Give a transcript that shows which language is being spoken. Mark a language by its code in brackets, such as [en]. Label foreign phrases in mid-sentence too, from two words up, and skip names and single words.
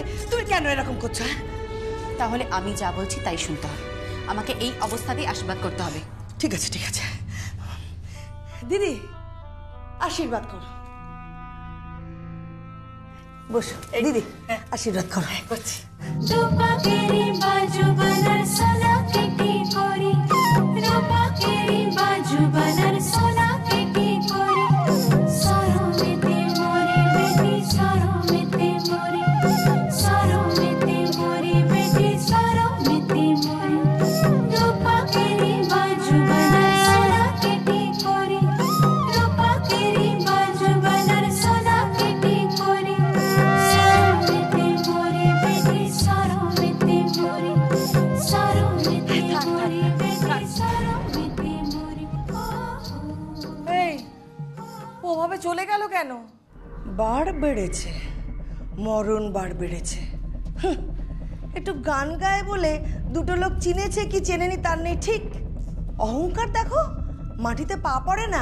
[bn] তুমি কেন এরকম করছো? তাহলে আমি যা বলছি তাই শুনতে হবে। আমাকে এই অবস্থাতেই আশীর্বাদ করতে হবে। ঠিক আছে ঠিক আছে, দিদি আশীর্বাদ করো। বসো দিদি, আশীর্বাদ করো। করছি। [bho] रूपा केरी बाजू बनर सोना केटी कोरी, रूपा केरी बाजू बनर सोना केटी कोरी, सरो में ते मोरी बेटी, सरो में ते मोरी, सरो में ते मोरी बेटी, सरो में ते मोरी, रूपा केरी बाजू बनर सोना केटी कोरी, रूपा केरी बाजू बनर सोना केटी कोरी, सरो में ते मोरी बेटी, सरो में ते मोरी, सरो में ते मोरी बेटी, सरो में ते मोरी। [bn] এই ওভাবে চলে গেল কেন? বার বেড়েছে, মরণ বার বেড়েছে। হুঁ, একটু গান গায় বলে দুটো লোক চিনেছে কি চেনেনি তার নেই ঠিক। অহংকার দেখো, মাটিতে পা পড়ে না।